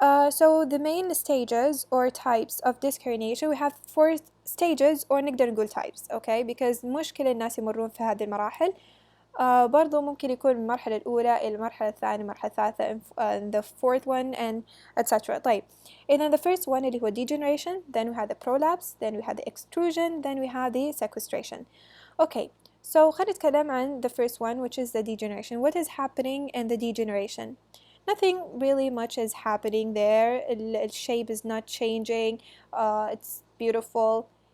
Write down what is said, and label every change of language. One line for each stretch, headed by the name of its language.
English: So the main stages or types of disc herniation, we have 4 stages or نقدر نقول types, okay, because
Arabic: مشكلة الناس يمرون في هذه المراحل. برضو ممكن يكون من المرحلة الأولى إلى المرحلة الثانية، المرحلة الثالثة,
English: and the fourth one, and etc.
Arabic: طيب إذا
English: the first one اللي هو degeneration, then we have the prolapse, then we have the extrusion, then we have the sequestration. Okay, so
Arabic: خلينا نتكلم عن
English: the first one, which is the degeneration. What is happening in the degeneration? Nothing really much is happening there. The shape is not changing. It's beautiful.